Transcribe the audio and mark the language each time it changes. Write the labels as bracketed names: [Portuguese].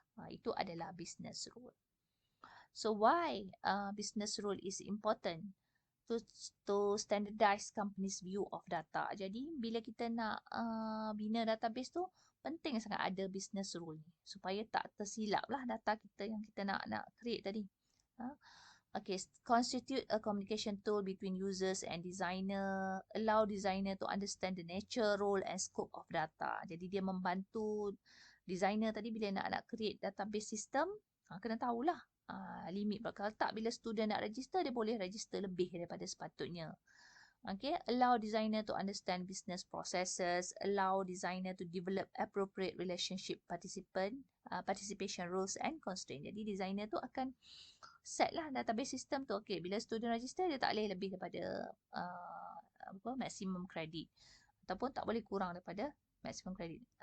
[Malay] Itu adalah business rule. [English] So why business rule is important? To standardize company's view of data. [Malay] Jadi bila kita nak bina database tu, penting sangat ada business rule ni supaya tak tersilap lah data kita yang kita nak create tadi. [English] Okay, constitute a communication tool between users and designer. Allow designer to understand the nature, role and scope of data. [Malay] Jadi dia membantu designer tadi bila nak create database system, kena tahulah limit. Kalau tak, bila student nak register, dia boleh register lebih daripada sepatutnya. [English] Okay, allow designer to understand business processes, allow designer to develop appropriate relationship participation rules and constraint. [Malay] Jadi designer tu akan set lah database system tu. Okay, bila student register, dia tak boleh lebih daripada maximum credit ataupun tak boleh kurang daripada maximum credit.